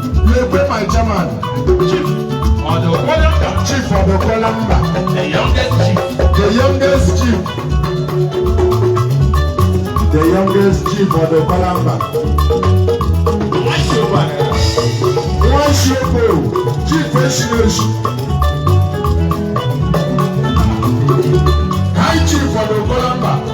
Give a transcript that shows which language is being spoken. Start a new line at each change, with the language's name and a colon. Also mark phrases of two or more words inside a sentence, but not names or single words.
English: Lekwe my chairman, Chief Odukola Mba. Chief Odukola Mba. The youngest chief. The youngest chief. The youngest chief Odukola Mba.
Igbo: Nwa Nwa Chief Eshireshi.
English: High Chief Odukola Mba.